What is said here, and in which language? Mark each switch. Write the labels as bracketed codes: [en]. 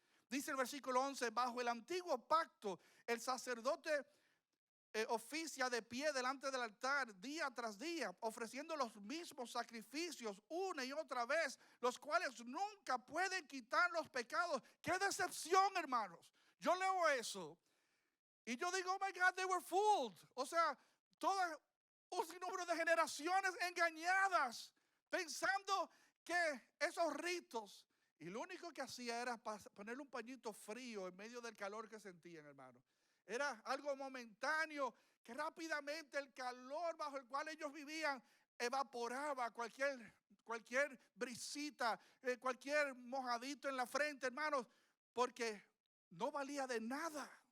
[es] Dice el versículo 11, bajo el antiguo pacto, el sacerdote oficia de pie delante del altar día tras día, ofreciendo los mismos sacrificios una y otra vez, los cuales nunca pueden quitar los pecados. ¡Qué decepción, hermanos! Yo leo eso y yo digo, [en] oh my God, they were fooled. [es] O sea, todo un sinnúmero de generaciones engañadas, pensando que esos ritos, y lo único que hacía era ponerle un pañito frío en medio del calor que sentían, hermano. Era algo momentáneo, que rápidamente el calor bajo el cual ellos vivían evaporaba cualquier brisita, cualquier mojadito en la frente, hermanos, porque no valía de nada.